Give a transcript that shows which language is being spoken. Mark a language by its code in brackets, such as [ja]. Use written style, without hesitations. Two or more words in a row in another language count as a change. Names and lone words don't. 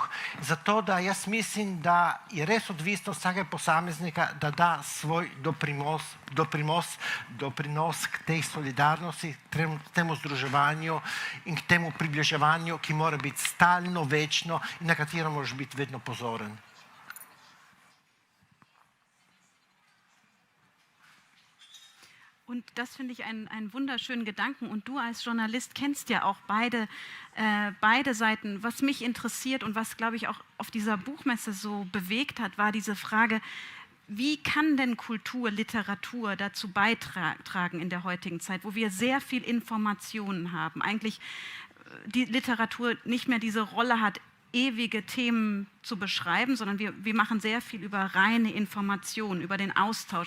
[sl] Zato, da jaz mislim, da je res odvisno vsakega posameznika, da da svoj doprinos k tej solidarnosti, k temu združevanju in k temu približevanju, ki mora biti stalno, večno in na katero moraš biti vedno pozoren. [de] Und das finde ich einen wunderschönen Gedanken. Und du als Journalist kennst ja auch beide Seiten. Was mich interessiert und was, glaube ich, auch auf dieser Buchmesse so bewegt hat, war diese Frage, wie kann denn Kultur, Literatur dazu beitragen in der heutigen Zeit, wo wir sehr viel Informationen haben, eigentlich die Literatur nicht mehr diese Rolle hat, ewige Themen zu beschreiben, sondern wir machen sehr viel über reine Informationen, über den Austausch.